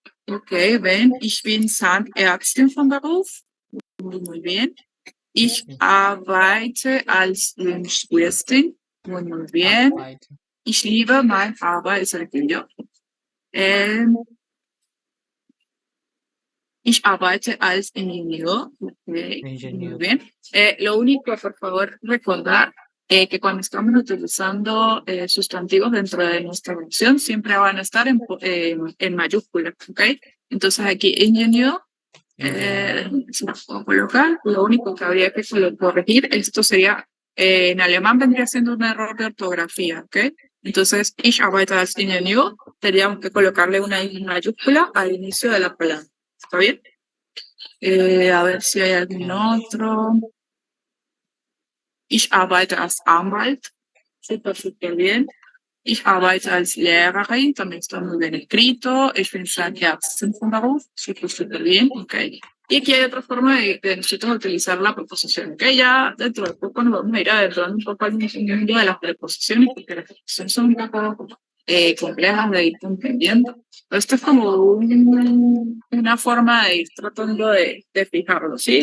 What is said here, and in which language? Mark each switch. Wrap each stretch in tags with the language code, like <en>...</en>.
<es>Ok, ven,</es> <de>ich bin Zahnärztin von Beruf,</de> <es>muy bien.</es> <de>Ich arbeite als Linguistin,</de> <es>muy bien.</es> <de>Arbeite. Ich liebe mein Arbeitsregion. Ähm, ich arbeite als Ingenieur.</de> <es>Okay, muy</es> <de>Ingenieur.</de> <es>bien. Lo único, por favor, recordar que cuando estamos utilizando sustantivos dentro de nuestra oración, siempre van a estar en mayúsculas, ¿ok? Entonces aquí ingenieur,</es> <de>Ingenieur.</de> <es>se lo puedo colocar. Lo único que habría que corregir, esto sería, en alemán vendría siendo un error de ortografía, ¿ok? Entonces,</es> <de>ich arbeite als Ingenieur,</de> <es>tendríamos que colocarle una I mayúscula al inicio de la palabra. ¿Está bien? A ver si hay algún</es> <en>Okay.</en> <de>otro. Ich arbeite als Anwalt.</de> <es>Súper bien.</es> <de>Ich arbeite als Lehrerin,</de> <es>también está muy bien escrito.</es> <de>Ich bin Zahnärztin von Beruf,</de> <es>súper bien, ok. Y aquí hay otra forma de nosotros utilizar la preposición, ok. Ya dentro de poco nos vamos a ir adentrando un poco al mundo de las preposiciones, porque las preposiciones son un poco complejas de ir entendiendo. Esto es como una forma de ir tratando de fijarlo, ¿sí?</es>